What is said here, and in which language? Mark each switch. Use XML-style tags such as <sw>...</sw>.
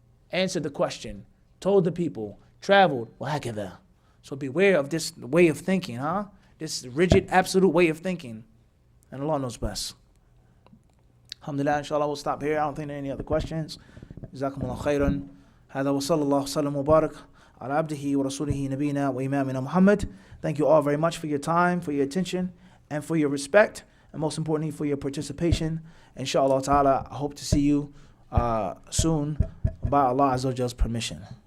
<en>Answered the question. Told the people. Traveled. وَهَكَذَا. So beware of this way of thinking, huh? This rigid, absolute way of thinking. And Allah knows best. Alhamdulillah, inshallah, we'll stop here. I don't think there are any other questions. Jazakumullah khairan.</en> <ar>هذا وصلى الله وسلم وبارك على عبده ورسوله نبينا وإمامنا Muhammad.</ar> <en>Thank you all very much for your time, for your attention, and for your respect, and most importantly, for your participation. Inshallah ta'ala, I hope to see you soon by Allah Azza wa Jall's permission.</en>